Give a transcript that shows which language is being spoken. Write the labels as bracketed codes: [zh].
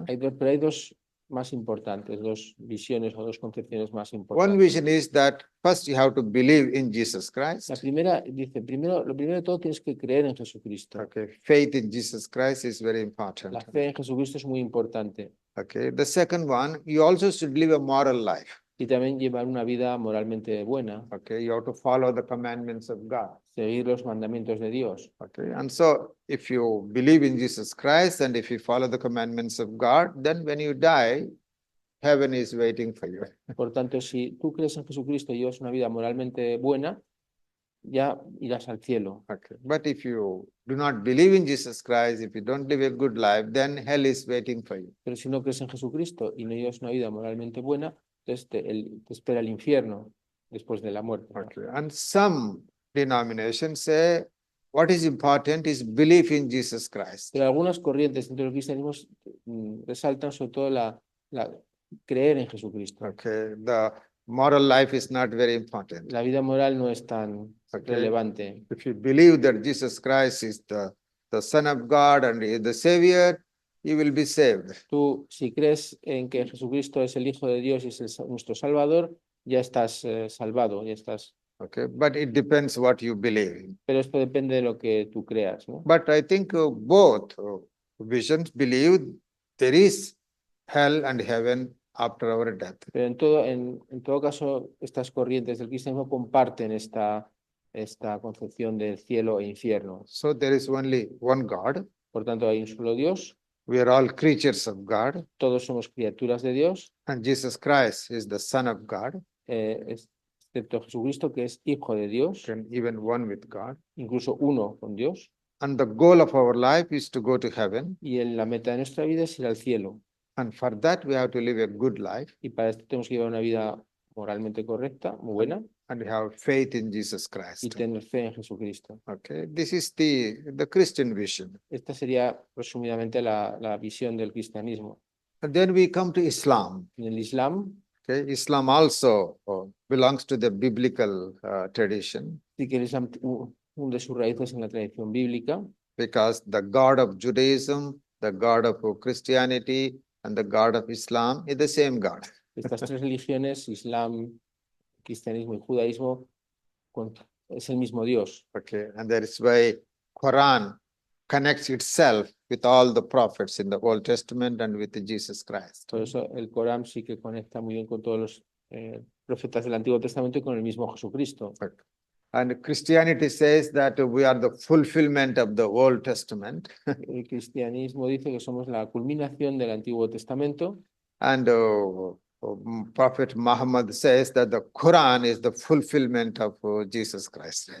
[es] Pero hay dos más importantes, dos visiones o dos concepciones más [en] One [es] importantes. [en] vision is that first you have to believe in Jesus Christ. [es] La primera dice, lo primero de todo tienes que creer en Jesucristo. [en] Okay, faith in Jesus Christ is very important. [es] La fe en Jesucristo es muy importante. [en] Okay, the second one, you also should live a moral life. [es] Y también llevar una vida moralmente buena. [en] Okay, you have to follow the commandments of God. [es] Seguir los mandamientos de Dios. [en] Okay, and so if you believe in Jesus Christ and if you follow the commandments of God, then when you die, heaven is waiting for you. [es] Por tanto, si tú crees en Jesucristo y llevas una vida moralmente buena, ya irás al cielo. [en] Okay, but if you do not believe in Jesus Christ, if you don't live a good life, then hell is waiting for you. [es] Pero si no crees en Jesucristo y no llevas una vida moralmente buena, entonces te espera el infierno después de la muerte. [en] Okay, and some denominations say what is important is belief in Jesus Christ. [es] Pero algunas corrientes dentro del cristianismo resaltan sobre todo creer en Jesucristo. [en] Okay, the moral life is not very important. [es] La vida moral no es tan [en] Okay. [es] relevante. [en] If you believe that Jesus Christ is the Son of God and He is the Savior, you will be saved. [es] Tú, si crees en que Jesucristo es el Hijo de Dios y es nuestro Salvador, ya estás salvado, ya estás. [en] Okay, but it depends what you believe. [es] Pero esto depende de lo que tú creas, ¿no? [en] But I think both visions believe there is hell and heaven after our death. [es] Pero en todo caso, estas corrientes del cristianismo comparten esta concepción del cielo e infierno. [en] So there is only one God. [es] Por tanto, hay un solo Dios. [en] We are all creatures of God. [es] Todos somos criaturas de Dios, [en] And Jesus Christ is the Son of God, [es] excepto Jesucristo, que es Hijo de Dios, [en] and even one with God. [es] incluso uno con Dios. [en] And the goal of our life is to go to heaven. [es] Y la meta de nuestra vida es ir al cielo. [en] And for that, we have to live a good life. [es] Y para esto tenemos que llevar una vida moralmente correcta, muy buena, [en] And we have faith in Jesus [es] y [en] Christ. [es] tener fe en Jesucristo. [en] Okay, this is the Christian vision. [es] Esta sería resumidamente la visión del cristianismo. [en] And then we come to Islam. [es] En el Islam, [en] Okay, Islam also belongs to the biblical tradition, [es] sí que el Islam hunde sus raíces en la tradición bíblica, [en] because the God of Judaism, the God of Christianity, and the God of Islam is the same God. [es] estas tres religiones, Islam, cristianismo y judaísmo, es el mismo Dios. [en] Okay, and that is why Quran connects itself with all the prophets in the Old Testament and with Jesus Christ. [es] Por eso el Corán sí que conecta muy bien con todos los profetas del Antiguo Testamento y con el mismo Jesucristo. [en] And Christianity says that we are the fulfillment of the Old Testament. [es] El cristianismo dice que somos la culminación del Antiguo Testamento. [en] And Prophet Muhammad says that the Quran is the fulfillment of Jesus Christ.